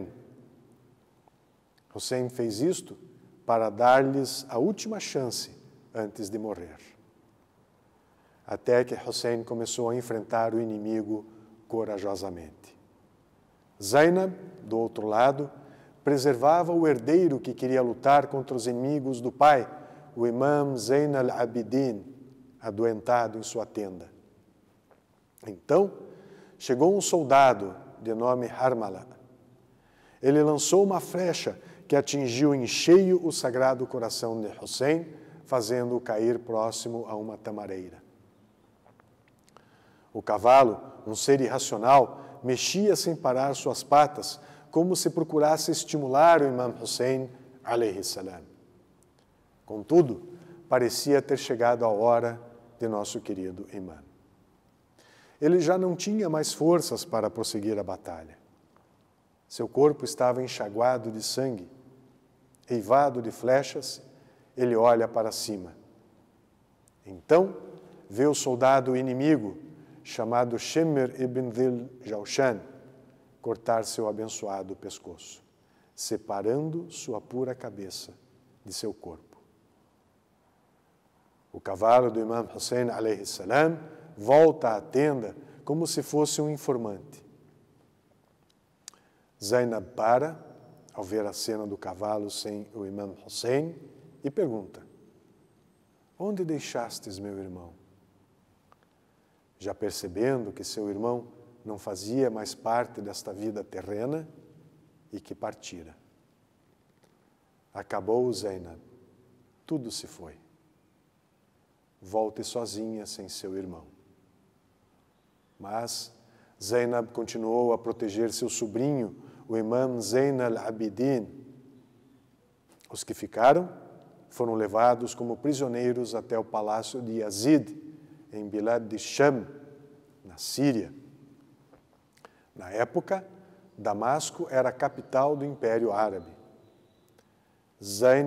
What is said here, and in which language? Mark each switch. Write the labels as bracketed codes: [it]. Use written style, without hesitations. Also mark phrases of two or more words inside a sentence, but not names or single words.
[pt] Hussein fez isto para dar-lhes a última chance antes de morrer. Até que Hussein começou a enfrentar o inimigo corajosamente. Zainab, do outro lado, preservava o herdeiro que queria lutar contra os inimigos do pai, o imam Zain al-Abidin, adoentado em sua tenda. Então, chegou um soldado de nome Harmala. Ele lançou uma flecha que atingiu em cheio o sagrado coração de Hussein, fazendo-o cair próximo a uma tamareira. O cavalo, um ser irracional, mexia sem parar suas patas, como se procurasse estimular o imam Hussein [ar] عليه السلام. [pt] Contudo, parecia ter chegado a hora de nosso querido imam. Ele já não tinha mais forças para prosseguir a batalha. Seu corpo estava enxaguado de sangue, eivado de flechas. Ele olha para cima. Então, vê o soldado inimigo, chamado Shimr ibn Dhil Jawshan, cortar seu abençoado pescoço, separando sua pura cabeça de seu corpo. O cavalo do imam Hussein [ar] عليه السلام [pt] volta à tenda como se fosse um informante. Zainab para, ao ver a cena do cavalo sem o imam Hussein, e pergunta: "Onde deixastes meu irmão?" Já percebendo que seu irmão não fazia mais parte desta vida terrena e que partira. Acabou Zainab, tudo se foi. Volte sozinha sem seu irmão. Mas Zainab continuou a proteger seu sobrinho, o imam Zain al-Abidin. Os que ficaram foram levados como prisioneiros até o palácio de Yazid, em Bilad de Sham, na Síria. Na época, Damasco era a capital do Império Árabe.